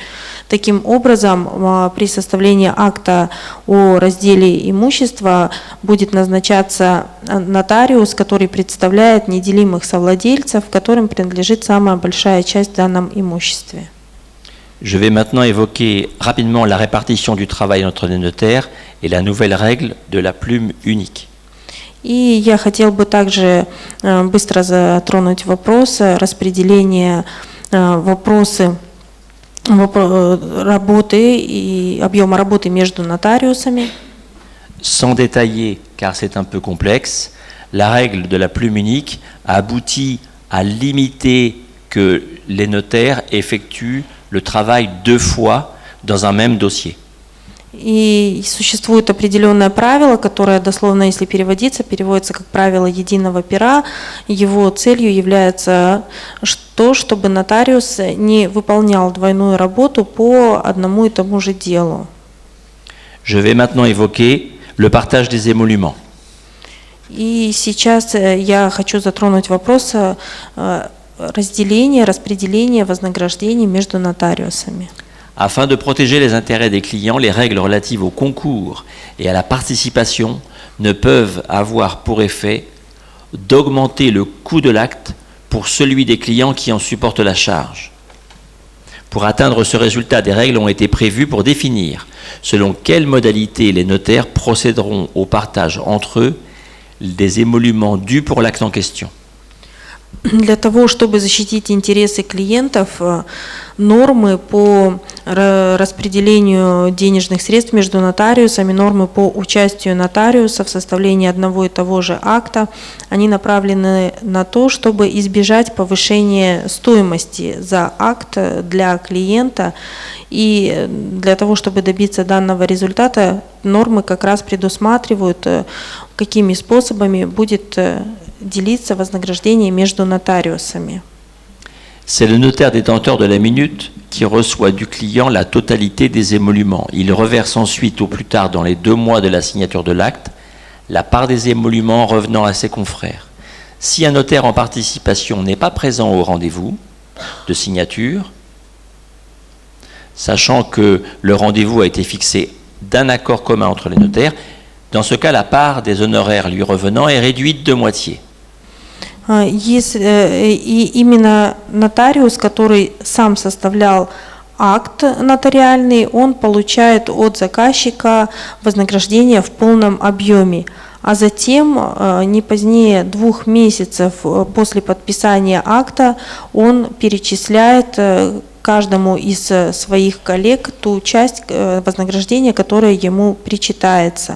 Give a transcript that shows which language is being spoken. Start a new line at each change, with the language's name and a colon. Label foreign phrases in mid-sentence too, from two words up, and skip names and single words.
Russian: Таким образом, при составлении акта о разделе имущества будет назначаться нотариус, который представляет неделимых совладельцев, которым принадлежит самая большая часть в данном имуществе.
French: Je vais maintenant évoquer rapidement la répartition du travail entre les notaires et la nouvelle règle de la plume unique.
Russian: И я хотел бы также быстро затронуть вопрос распределения работы и объема работы между нотариусами.
French: Sans détailler, car c'est un peu complexe, la règle de la plume unique a abouti à limiter que les notaires effectuent le travail 2 fois dans un même dossier.
Russian: И существует определенное правило, которое дословно, если переводится как правило единого пера. Его целью является то, чтобы нотариус не выполнял двойную работу по одному и тому же делу.
French: Je vais maintenant évoquer le partage des émoluments.
Russian: И сейчас я хочу затронуть вопрос распределения вознаграждений между нотариусами.
French: Afin de protéger les intérêts des clients, les règles relatives au concours et à la participation ne peuvent avoir pour effet d'augmenter le coût de l'acte pour celui des clients qui en supporte la charge. Pour atteindre ce résultat, des règles ont été prévues pour définir selon quelles modalités les notaires procéderont au partage entre eux des émoluments dus pour l'acte en question.
Russian: Для того, чтобы защитить интересы клиентов, нормы по распределению денежных средств между нотариусами, нормы по участию нотариуса в составлении одного и того же акта, они направлены на то, чтобы избежать повышения стоимости за акт для клиента. И для того, чтобы добиться данного результата, нормы как раз предусматривают, какими способами будет делиться вознаграждение между нотариусами.
French: C'est le notaire détenteur de la minute qui reçoit du client la totalité des émoluments. Il reverse ensuite, au plus tard dans les 2 mois de la signature de l'acte, la part des émoluments revenant à ses confrères. Si un notaire en participation n'est pas présent au rendez-vous de signature, sachant que le rendez-vous a été fixé d'un accord commun entre les notaires. Dans ce cas, la part des honoraires lui revenant est réduite de moitié.
Russian: И именно нотариус, который сам составлял акт нотариальный, он получает от заказчика вознаграждение в полном объеме. А затем, не позднее 2 месяцев после подписания акта, он перечисляет каждому из своих коллег ту часть вознаграждения, которая ему причитается.